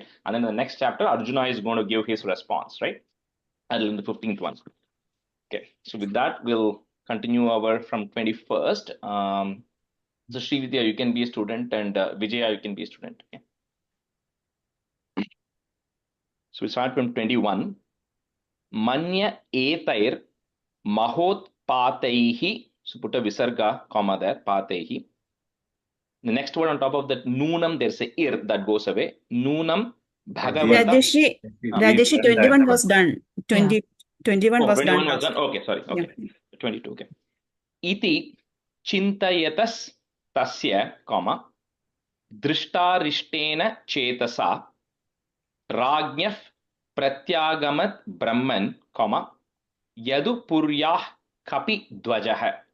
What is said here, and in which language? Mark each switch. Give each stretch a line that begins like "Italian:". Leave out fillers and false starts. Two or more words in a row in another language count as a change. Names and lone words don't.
English: And then the next chapter, Arjuna is going to give his response, right? And in the 15th one. Okay, so with that, we'll continue our from 21st. So Srividya, you can be a student, and Vijaya, you can be a student. Okay? So we start from 21.
Sanskrit: Manya etair mahot pataihi.
English: So put a visarga, comma there, pataihi. The next word on top of that, Noonam, there's a ir that goes away.
Sanskrit: Noonam Bhagavatam.
English: Rajeshi, 21 was done. 21 was 21 done. was done. Okay, sorry. Okay. Yeah. 22. Okay.
Sanskrit: Iti chintayatas tasya, comma, drishtarishtena chetasa, rajñah pratyagamat brahman, comma, yadu puryah kapi dvajah.